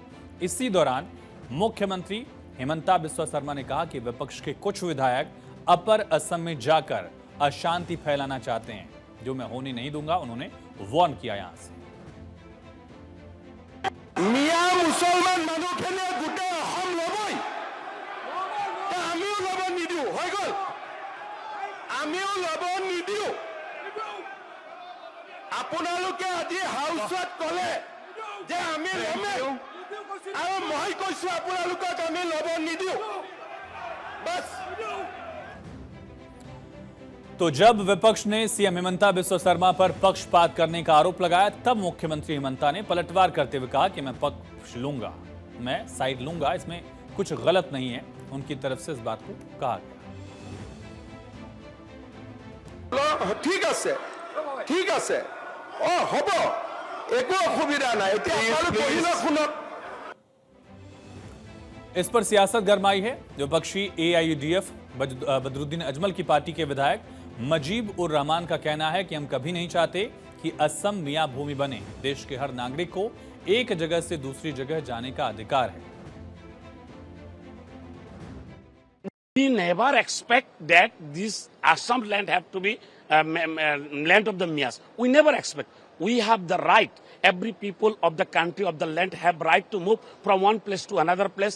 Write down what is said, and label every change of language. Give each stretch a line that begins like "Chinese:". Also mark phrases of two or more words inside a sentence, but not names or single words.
Hindi: इसी दौरान मुख्यमंत्री हिमंता बिस्वा शर्मा ने कहा कि विपक्ष के कुछ विधायक अपर असम में जाकर अशांति फैलाना चाहते हैं, जो मैं होने नहीं दूंगा। उन्होंने वार्न किया यहां से।
Assamese: মিয়াঁ মুছলমান মানুহখিনিয়ে গোটেই অসম ল'বই आमिও লব নিদিও হৈ গল আমিও লব নিদিও আপোনালোকে আজি হাউসত কলে যে আমি লমে আৰু মই কৈছো আপোনালোকক আমি লব নিদিও बस।
Hindi: तो जब विपक्ष ने सीएम हिमंता बिस्वा शर्मा पर पक्षपात करने का आरोप लगाया, तब मुख्यमंत्री हिमंता ने पलटवार करते हुए कहा कि मैं पक्ष लूंगा, मैं साइड लूंगा, इसमें कुछ गलत नहीं है। उनकी तरफ से इस बात को कहा गया।
Assamese: ठीक আছে, ঠিক আছে, ও হব, একো অসুবিধা নাই। এতিয়া আপোনালোক পঢ়িলে শুনক।
Hindi: इस पर सियासत गरमाई है। विपक्षी एआईयूडीएफ बदरुद्दीन अजमल की पार्टी के विधायक मजीब उर रहमान का कहना है कि हम कभी नहीं चाहते कि असम मियां भूमि बने। देश के हर नागरिक को एक जगह से दूसरी जगह जाने का अधिकार है।
English: We never expect that this Assam land have to be land of the Mias. We never expect. We have the right. Every people of the country, of the land, have right to move from one place to another place.